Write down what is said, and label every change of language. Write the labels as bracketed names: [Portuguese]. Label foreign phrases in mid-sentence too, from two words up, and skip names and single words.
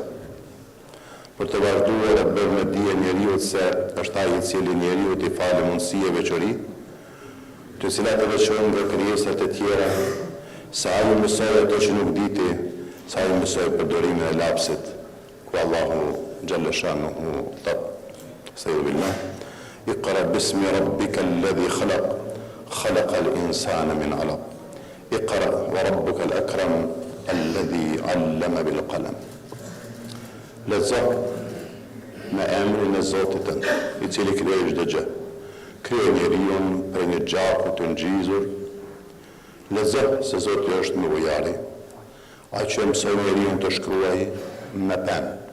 [Albanian] Për të vazhduar e bërë me dije njeriu se është ai i cili njeriu i falë mundësi e veçori, të cilat e veçojnë nga krijesat e tjera, sa ai mësoi ato që nuk diti, sa ai mësoi përdorimin e lapsit, ku Allahu xhaleshanuhu thot: "Estağfirullah. [Arabic] اقرأ باسم ربك الذي خلق، خلق الإنسان من علق. اقرأ وربك الأكرم الذي علم بالقلم." [Albanian] Lexo me emrin e Zotit tënd, i cili krijoi çdo gjë. Krijoi njeriu për një gjaku të ngjizur. Lexo se Zoti është më ujari, ai që mësoi njeriu të shkruaj me penë.